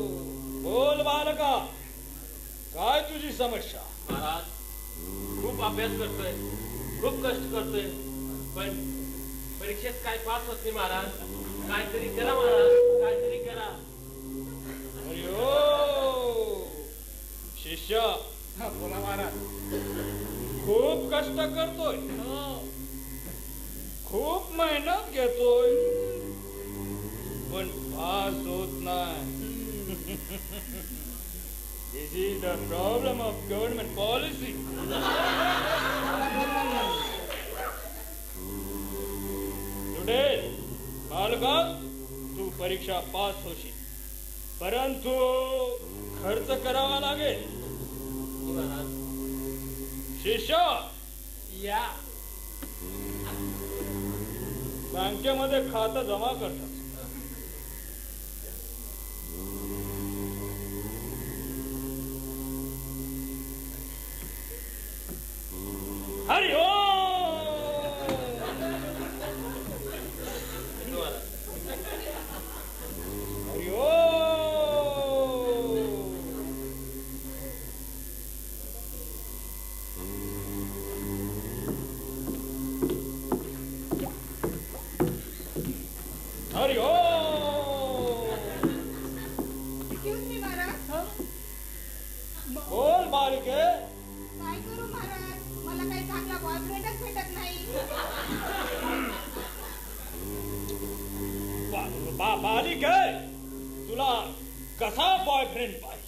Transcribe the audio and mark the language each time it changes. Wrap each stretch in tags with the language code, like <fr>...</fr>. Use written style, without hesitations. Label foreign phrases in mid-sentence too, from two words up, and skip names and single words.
<mr>बोल बालका, काय तुझी समस्या? महाराज खूप अभ्यास करतोय, खूप कष्ट करतोय, पण परीक्षेत काय पास होत नाही महाराज. काहीतरी करा महाराज, काहीतरी करा.</mr> <sa>हरि ओम.</sa> <mr>शिष्य, बोला महाराज. खूप कष्ट करतोय, खूप मेहनत घेतोय, पण पास होत नाही.</mr> <en>This is the problem of government policy. Today,</en> <mr>बालका, तू परीक्षा पास होशील, परंतु खर्च करावा लागेल. महाराज शिष्य, या बँकेमध्ये खातं जमा करतात.</mr> <sa>हरि ओम. हरि ओम. हरि ओम.</sa> <en>Excuse me महाराज.</en> <mr>बोल बालिके. काय करू महाराज, मला काही चांगला बॉयफ्रेंडच भेटत नाही. बालिके, तुला कसा बॉयफ्रेंड पाहिजे?</mr>